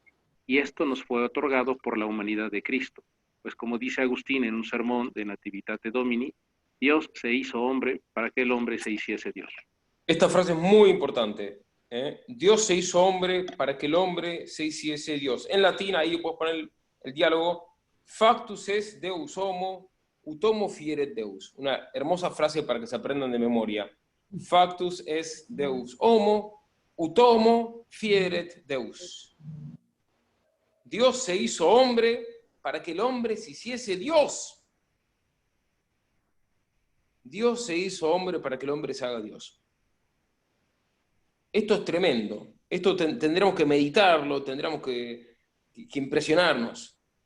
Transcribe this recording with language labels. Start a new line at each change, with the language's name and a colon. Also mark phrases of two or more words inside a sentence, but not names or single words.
Spanish: Y esto nos fue otorgado por la humanidad de Cristo, pues como dice Agustín en un sermón de Nativitate Domini, Dios se hizo hombre para que el hombre se hiciese Dios. Esta frase es muy importante. Dios se hizo hombre para que el hombre se hiciese Dios. En latín, ahí puedes poner el diálogo:
Latin: factus est Deus homo, ut homo fieret Deus.
Spanish: Una hermosa frase para que se aprendan de memoria.
Latin: Factus est Deus homo, ut homo fieret Deus.
Spanish: Dios se hizo hombre para que el hombre se hiciese Dios. Dios se hizo hombre para que el hombre se haga Dios. Esto es tremendo. Esto tendremos que meditarlo, tendremos que impresionarnos.